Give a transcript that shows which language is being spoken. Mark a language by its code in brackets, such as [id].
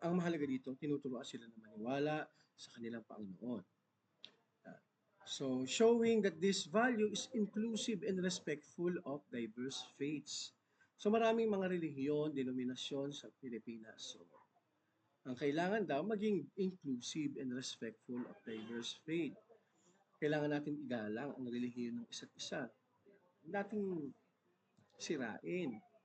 [tl] Ang mahalaga dito, tinuturuan sila na maniwala sa kanilang Panginoon. [en] So, showing that this value is inclusive and respectful of diverse faiths. [tl] So, maraming mga relihiyon, denominasyon sa Pilipinas. [en] So, [tl] ang kailangan daw maging [en] inclusive and respectful of diverse faith. [tl] Kailangan natin igalang ang relihiyon ng isa't isa. Huwag nating sirain.